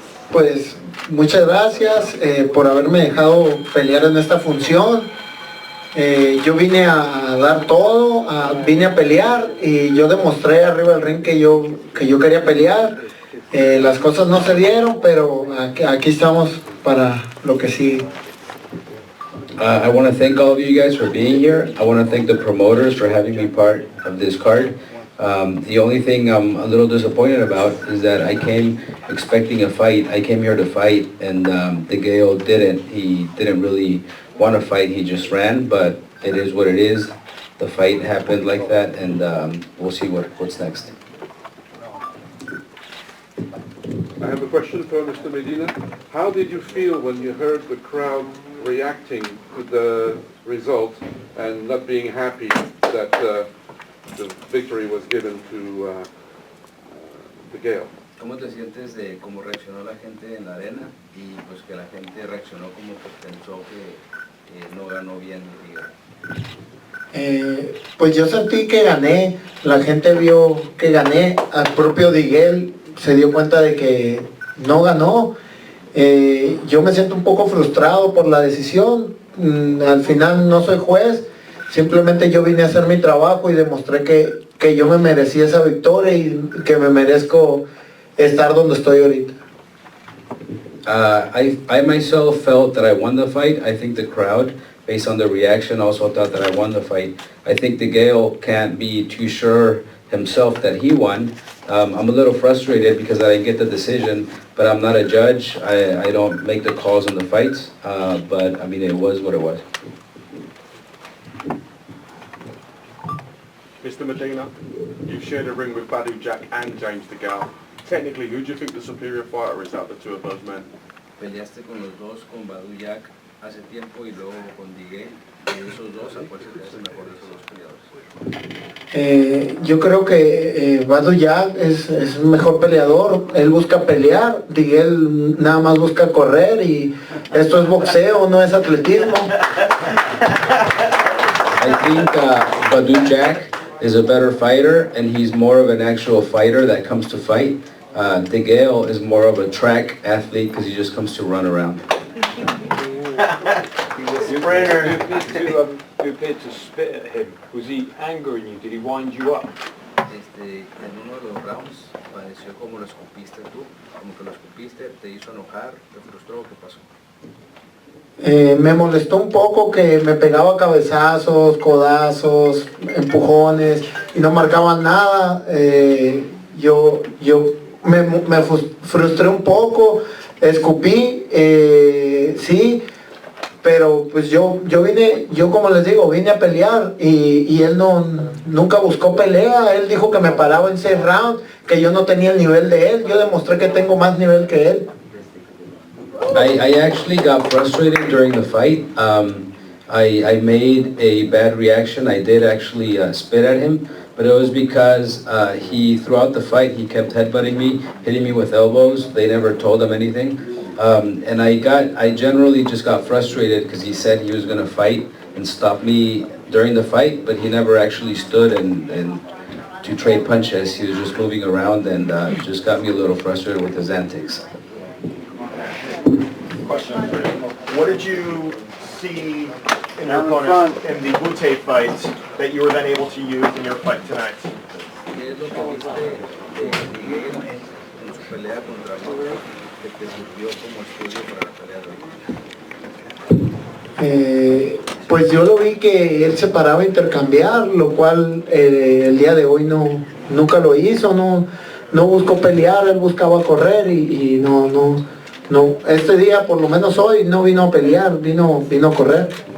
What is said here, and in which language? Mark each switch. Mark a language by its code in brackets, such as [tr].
[es] Pues muchas gracias por haberme dejado pelear en esta función. Yo vine a dar todo, vine a pelear y yo demostré arriba del ring que yo quería pelear. Las cosas no se dieron, pero aquí estamos para lo que sigue. [en] I want to thank all of you guys for being here. I want to thank the promoters for having me part of this card. The only thing I'm a little disappointed about is that I came expecting a fight. I came here to fight, and Degale didn't. He didn't really want to fight. He just ran, but it is what it is. The fight happened like that, and we'll see what's next. I have a question for Mr. Medina. How did you feel when you heard the crowd reacting to the result and not being happy that the victory was given to Degale? [es] ¿Cómo te sientes de cómo reaccionó la gente en la arena y pues que la gente reaccionó como que pensó que no ganó bien Degale? Pues yo sentí que gané, la gente vio que gané, al propio Degale se dio cuenta de que no ganó. Yo me siento un poco frustrado por la decisión. Al final no soy juez, simplemente yo vine a hacer mi trabajo y demostré que yo me merecía esa victoria y que me merezco estar donde estoy ahorita. [en] I myself felt that I won the fight. I think the crowd, based on the reaction, also thought that I won the fight. I think Degale can't be too sure himself that he won. I'm a little frustrated because I didn't get the decision, but I'm not a judge. I don't make the calls on the fights, but I mean, it was what it was. Mr. Medina, you've shared a ring with Badu Jack and James Degale. Technically, who do you think the superior fighter is out of the two of those men? [es] Peleaste con los dos, con Badu Jack hace tiempo y luego con Degale. De esos dos, ¿a cuál se te hace mejor de esos dos peleadores? Yo creo que Badu Jack es un mejor peleador, él busca pelear, Degale nada más busca correr y esto es boxeo, no es atletismo. [en] I think Badu Jack is a better fighter, and he's more of an actual fighter that comes to fight. Degale is more of a track athlete because he just comes to run around. You appeared to spit at him. Was he angering you? Did he wind you up? [es] En uno de los rounds pareció como lo escupiste tú, como que lo escupiste, te hizo enojar, te frustró, ¿qué pasó? Me molestó un poco que me pegaba cabezazos, codazos, empujones y no marcaban nada. Yo me frustré un poco, escupí, sí, pero pues yo como les digo, vine a pelear y él nunca buscó pelea. Él dijo que me paraba en 6 rounds, que yo no tenía el nivel de él. Yo demostré que tengo más nivel que él. [en] I actually got frustrated during the fight. I made a bad reaction. I did actually spit at him, but it was because he, throughout the fight, he kept headbutting me, hitting me with elbows. They never told him anything. And I generally just got frustrated because he said he was going to fight and stop me during the fight, but he never actually stood and to trade punches. He was just moving around and just got me a little frustrated with his antics. Question. What did you see in your opponent in the Butte fight that you were then able to use in your fight tonight? [es] ¿Qué es lo que viste de Degale en su pelea contra Bute que te sirvió como estudio para la pelea de hoy? Pues yo lo vi que él se paraba a intercambiar, lo cual el día de hoy nunca lo hizo, no buscó pelear, él buscaba correr y no, este día, por lo menos hoy, no vino a pelear, vino a correr.